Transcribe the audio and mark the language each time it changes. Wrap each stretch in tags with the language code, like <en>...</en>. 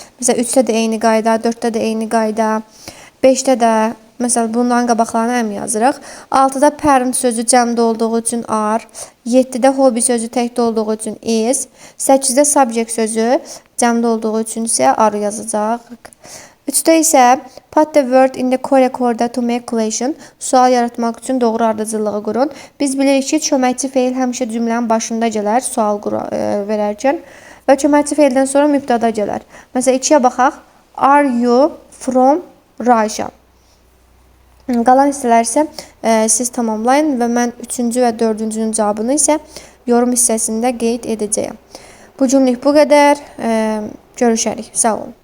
<az>Məsələn, 3-də də eyni qayda, 4-də də eyni qayda, 5-də də məsələn, bunların qabaqlarına am yazırıq. 6-da parent sözü cəmdə olduğu üçün are. 7-də hobby sözü təkdə olduğu üçün is. 8-də subject sözü cəmdə olduğu üçün isə are yazacaq. 3-də isə</az> <en>put the word in the correct order to make question.</en> <az>Sual yaratmaq üçün doğru ardıcılığı qurun. Biz bilirik ki, köməkçi feil həmişə cümlənin başında gələr, sual verərkən. Və köməkçi feildən sonra mübtəda gələr. Məsələn, 2-yə baxaq.</az> <en>Are you from Russia?</en> <az>Qalan hissələr isə siz tamamlayın və mən 3-cü və 4-cünün cavabını isə yorum hissəsində qeyd edəcəyəm. Bu cümləlik bu qədər. Görüşərik. Sağ olun.</az>